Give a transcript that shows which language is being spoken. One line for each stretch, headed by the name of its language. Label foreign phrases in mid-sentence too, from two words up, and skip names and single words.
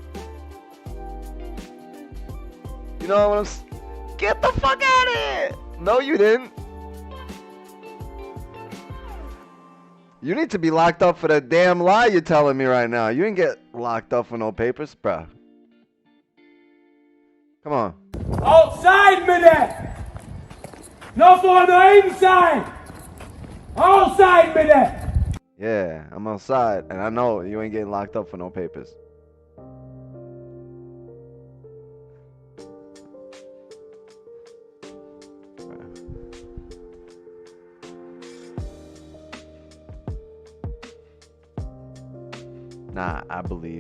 English: You know what I'm Get the fuck out of here! No, you didn't. You need to be locked up for the damn lie you're telling me right now. You didn't get locked up for no papers, bro. Come on.
Norwegian: Outside med det! Nå får du inside! Outside med det!
English: Yeah, I'm outside, and I know you ain't getting locked up for no papers. Nah, I believe.